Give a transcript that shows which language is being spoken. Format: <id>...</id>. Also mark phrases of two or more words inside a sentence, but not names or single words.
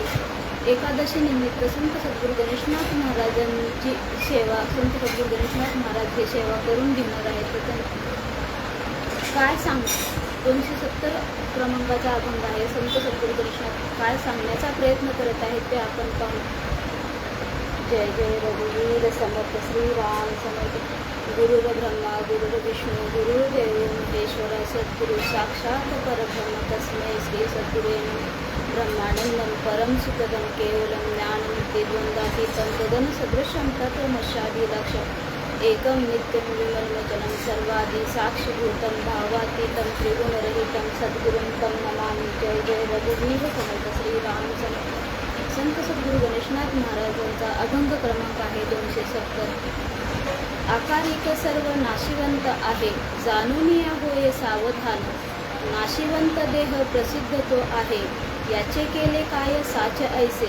<mr>एकादशी निमित्त संत सद्गुरु गणेशनाथ महाराजांची सेवा संत सद्गुरु गणेशनाथ महाराज हे सेवा करून घेणार आहेत। काय सांग 270 क्रमांकाचा अभंग आहे। संत सद्गुरु गणेशनाथ काय सांगण्याचा प्रयत्न करत आहेत ते आपण पाहू। जय जय रघुवीर समर्थ श्रीराम समर्थ।</mr> <sa>गुरुर ब्रह्मा गुरुर विष्णू गुरुर्देव महेश्वर सद्गुरु साक्षात परब्रह्म तस्मै श्री सद्गुरे ब्रह्मानंदं परम सुखदं केवलं ज्ञाननित्यद्वन्द्वातीतं तदन सदृशं तत्त्वमस्यादिलक्ष्यम् एकं नित्यं विमलमचलं सर्वादि साक्षिभूतं भावातीतं त्रिगुणरहितं सद्गुरुं तं नमामि।</sa> <mr>जय जय रघुवीर समर्थ श्रीराम समर्थ। संत सद्गुरु गणेशनाथ महाराजांचा अभंग क्रमांक आहे 270। आकारिक सर्व नाशिवंत आहे जाणून या होय सावधान। नाशिवंत देह प्रसिद्ध तो आहे याचे केले काय साच ऐसे।</mr>